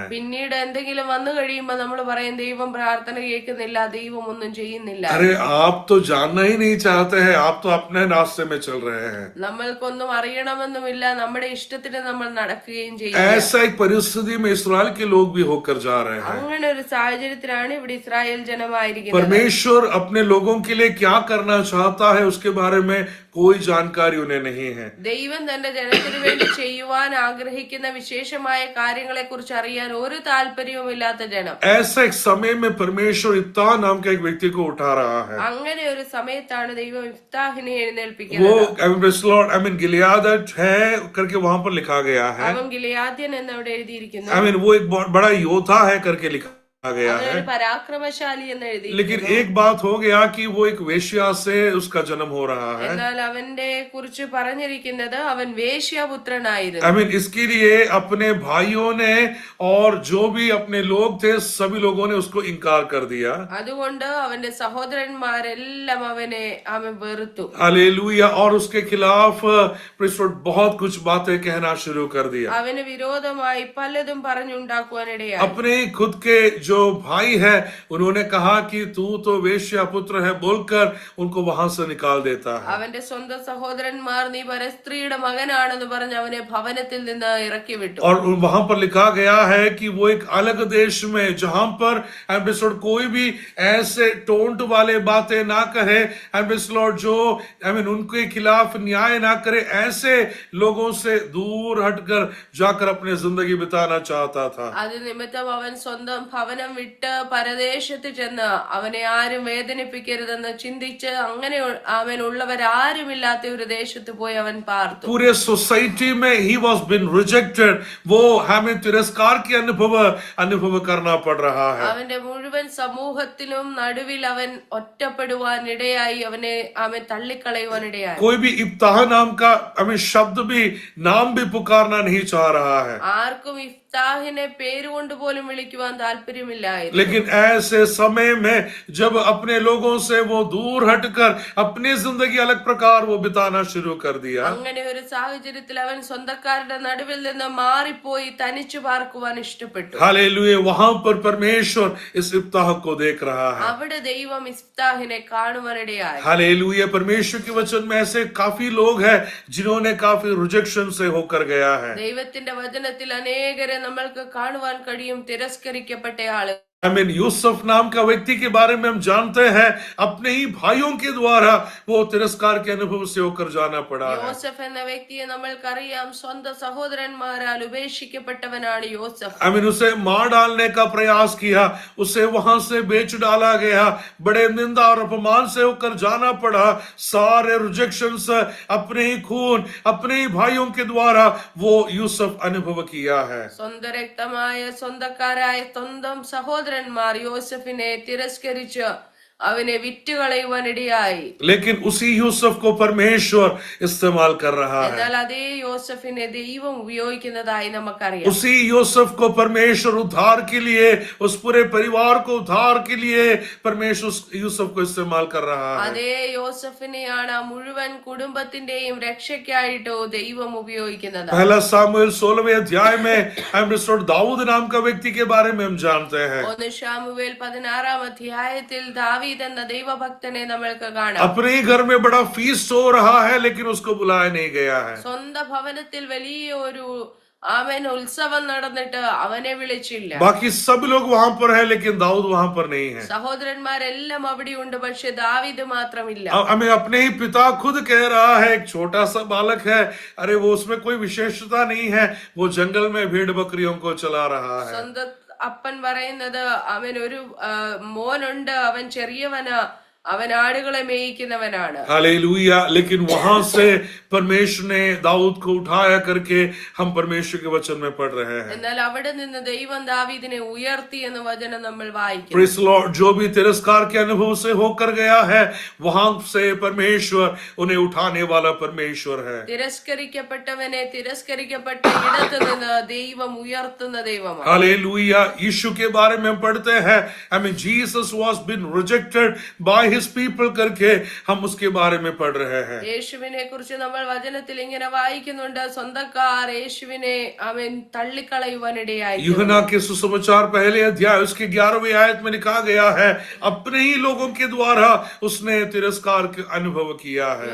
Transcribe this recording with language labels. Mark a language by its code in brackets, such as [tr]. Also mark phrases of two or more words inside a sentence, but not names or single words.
[ml] പിന്നീട് എന്തെങ്കിലും വന്നു കഴിയുമ്പോ നമ്മൾ പറയും ദൈവം പ്രാർത്ഥന കേൾക്കുന്നില്ല, ദൈവം ഒന്നും ചെയ്യുന്നില്ല. [hi] अरे आप तो जानना ही नहीं चाहते हैं, आप तो अपने रास्ते में चल रहे हैं. [ml] നമ്മൾക്കൊന്നും അറിയണമെന്നുമില്ല, നമ്മുടെ ഇഷ്ടത്തിന് നമ്മൾ നടക്കുകയും ചെയ്യും. [hi] ऐसा एक परिस्थिति में इस्राएल के लोग भी होकर जा रहे हैं. [ml] അങ്ങനെ ഒരു സാഹചര്യത്തിലാണ് ഇവിടെ ഇസ്രായേൽ ജനമായിരിക്കുന്നത്. [hi] परमेश्वर अपने लोगों के लिए क्या करना चाहता है उसके बारे में कोई जानकारी उन्हें नहीं है. [ml] ദൈവം തന്റെ ജനത്തിനു വേണ്ടി ചെയ്യുവാൻ ആഗ്രഹിക്കുന്ന വിശേഷമായ കാര്യങ്ങളെ കുറിച്ച് അറിയാൻ ഒരു താല്പര്യവുമില്ലാത്ത ജനം. [hi] ऐसा एक समय में परमेश्वर इफ्ताह नाम के एक व्यक्ति को उठा रहा है. [ml] അങ്ങനെ ഒരു സമയത്താണ് ദൈവം ഇഫ്താഹിനെ [hi] वो [ml] എഴുന്നേൽപ്പിക്കുന്നത്. [hi] गिलियाद है करके वहां पर लिखा गया है. [ml] അവൻ ഗിലെയാദ്യൻ എന്ന് അവിടെ എഴുതിയിരിക്കുന്നു. [hi] वो एक बहुत बड़ा योद्धा है करके लिखा गया है. [ml] അവനൊരു പരാക്രമശാലി എന്ന് എഴുതി. [hi] लेकिन एक बात हो गया कि वो एक वेश्या से उसका जन्म हो रहा है. [ml] എന്നാൽ അവന്റെ കുറിച്ച് പറഞ്ഞിരിക്കുന്നത് അവൻ വേശ്യാപുത്രനായിരുന്നു. [hi] इसके लिए अपने भाइयों ने और जो भी अपने लोग थे सभी लोगों ने उसको इनकार कर दिया. [ml] അതുകൊണ്ട് അവന്റെ സഹോദരന്മാരെല്ലാം അവൻ വെറുത്തു. [hi] हालेलुया. और उसके खिलाफ बहुत कुछ बातें कहना शुरू कर दिया. [ml] അവന് വിരോധമായി പലതും പറഞ്ഞുണ്ടാക്കുവാനിടയായി. [hi] अपने खुद के जो भाई है उन्होंने कहा कि तू तो वेश्या पुत्र है बोलकर उनको वहां से निकाल देता है. [ml] അവന്റെ സ്വന്തം സഹോദരന്മാർ നീ പരസ്ത്രീയുടെ മകനാണെന്ന് പറഞ്ഞ് അവനെ ഭവനത്തിൽ നിന്ന് ഇറക്കി വിട്ടു. [hi] और वहां पर लिखा गया है कि वो एक अलग देश में जहां पर कोई भी ऐसे टोंट वाले बातें ना करे, जो उनके खिलाफ न्याय ना करे, ऐसे लोगों से दूर हटकर जाकर अपनी जिंदगी बिताना चाहता था. [ml] അത് നിമിത്തം അവൻ സ്വന്തം ഭവനം വിട്ട് പരദേശത്ത് ചെന്ന് അവനെ ആരും വേദനിപ്പിക്കരുതെന്ന് ചിന്തിച്ച് അങ്ങനെ അവനുള്ളവരാരുമില്ലാത്ത ഒരു ദേശത്ത് പോയി അവൻ പാർത്തു. [hi] पूरे सोसाइटी में ही [en] was been rejected. [hi] वो हमें तिरस्कार की अनुभव करना पड़ रहा है. [ml] അവന്റെ മുഴുവൻ സമൂഹത്തിലും നടുവിൽ അവൻ ഒറ്റപ്പെടുവാനിടയായി, അവൻ തള്ളിക്കളയുവാനിടയായി. [hi] कोई भी इफ्ताह नाम का शब्द भी नाम भी पुकारना नहीं चाह रहा है. [ml] ആർക്കും ഇഫ്താഹിനെ പേരുകൊണ്ട് പോലും വിളിക്കുവാൻ താല്പര്യമില്ലായിരുന്നു. [hi] लेकिन ऐसे समय में जब अपने लोगों से वो दूर हटकर अपनी जिंदगी अलग प्रकार वो बिताना शुरू कर दिया, [ml] അങ്ങനെ ഒരു സാഹചര്യത്തിൽ അവൻ സ്വന്തക്കാരുടെ നടുവിൽ നിന്ന് മാറിപ്പോയി തനിച്ചു പാർക്കുവാൻ ഇഷ്ടപ്പെട്ടു. [hi] हालेलुया, वहां पर परमेश्वर इस इफ्ताह को देख रहा है. [ml] അവിടെ ദൈവം ഇഫ്താഹിനെ കാണുവാനിടയായി. [hi] हालेलुया, परमेश्वर के वचन में ऐसे काफी लोग हैं जिन्होंने काफी रिजेक्शन से होकर गया है. [ml] ദൈവത്തിന്റെ വചനത്തിൽ അനേകരെ നമ്മൾക്ക് കാണുവാൻ കഴിയും, തിരസ്കരിക്കപ്പെട്ട ആള്. [hi] यूसुफ नाम का व्यक्ति के बारे में हम जानते हैं, अपने ही भाइयों के द्वारा वो तिरस्कार के अनुभव से होकर जाना पड़ा है. [ml] യോസഫ് എന്ന വ്യക്തിയെ നമ്മൾക്കറിയാം, സ്വന്തം സഹോദരന്മാരാൽ ഉപേക്ഷിക്കപ്പെട്ടവനാണ് യോസഫ്. [hi] उसे मार डालने का प्रयास किया, उसे वहां से बेच डाला गया, बड़े निंदा और अपमान से होकर जाना पड़ा. सारे रिजेक्शंस अपने ही खून, अपने ही भाइयों के द्वारा वो यूसुफ अनुभव किया है. [ml] സ്വന്തം രക്തമായ സ്വന്തക്കാരായ സ്വന്തം സഹോദരന്മാർ യോസഫിനെ തിരസ്കരിച്ച് അവനെ വിറ്റുകളയുവാനിടയായി. [hi] लेकिन उसी यूसुफ को परमेश्वर इस्तेमाल कर रहा है. [ml] എന്നാൽ അതേ യോസഫിനെ ദൈവം ഉപയോഗിക്കുന്നതായി നമുക്കറിയാം. [hi] उसी यूसुफ को परमेश्वर उद्धार के लिए, उस पूरे परिवार को उद्धार के लिए परमेश्वर यूसुफ को इस्तेमाल कर रहा है. [ml] അതേ യോസഫിനെയാണ് ആ മുഴുവൻ കുടുംബത്തിന്റെയും രക്ഷയ്ക്കായിട്ട് ദൈവം ഉപയോഗിക്കുന്നത്. [hi] पहला सामुएल 16वें अध्याय में दाऊद नाम का व्यक्ति के बारे में हम जानते हैं. [ml] 1 ശമൂവേൽ 16 അധ്യായത്തിൽ ദാവീദ് എന്ന ദൈവഭക്തനെ നമ്മൾക്ക് കാണാം. [hi] अपने ही घर में बड़ा फीस्ट हो रहा है, लेकिन उसको बुलाया नहीं गया है. [ml] സ്വന്തം ഭവനത്തിൽ വലിയ ഒരു അവൻ ഉത്സവം നടന്നിട്ട് അവനെ വിളിച്ചില്ല. [hi] बाकी सब लोग वहां पर है, लेकिन दाऊद वहां पर नहीं है. [ml] സഹോദരന്മാരെല്ലാം അവിടെയുണ്ട്, പക്ഷെ ദാവീദ് മാത്രമില്ല. [hi] हमें अपने ही पिता खुद कह रहा है, एक छोटा सा बालक है, अरे वो उसमें कोई विशेषता नहीं है, वो जंगल में भेड़ बकरियों को चला रहा है. [ml] സ്വന്തം അപ്പൻ പറയുന്നത് അവൻ ഒരു മോനുണ്ട്, അവൻ ചെറിയവന്, അവൻ ആടുകളെ മേയിക്കുന്നവനാണ്. [hi] हालेलुया, लेकिन वहां से परमेश्वर ने दाऊद को उठाया करके हम परमेश्वर के वचन में पढ़ रहे हैं. [ml] എന്നാൽ അവിടെ നിന്ന് ദൈവം ദാവീദിനെ ഉയർത്തി എന്ന് വചനം നമ്മൾ വായിക്കും. [en] Praise Lord, [hi] जो भी तिरस्कार के अनुभव से होकर गया है, वहां से परमेश्वर उन्हें उठाने वाला परमेश्वर है. [ml] തിരസ്കരിക്കപ്പെട്ടവനെ തിരസ്കരിക്കപ്പെട്ട ഇടത്ത് നിന്ന് ദൈവം ഉയർത്തുന്ന ദൈവമാണ്. [hi] हालेलुया, यीशु के बारे में हम पढ़ते हैं, [en] Jesus was been rejected by his people [hi] करके हम उसके बारे में पढ़ रहे हैं. [ml] യേശുവിനെ കുറിച്ച് നമ്മൾ വചനത്തിൽ ഇങ്ങനെ വായിക്കുന്നുണ്ട്, സ്വന്തക്കാർ യേശുവിനെ അവൻ തള്ളിക്കളയുവാനിടയായി. [hi] यूहन्ना के सुसमाचार पहले अध्याय उसके 11वीं आयत में लिखा गया है, अपने ही लोगों के द्वारा उसने तिरस्कार के अनुभव किया है.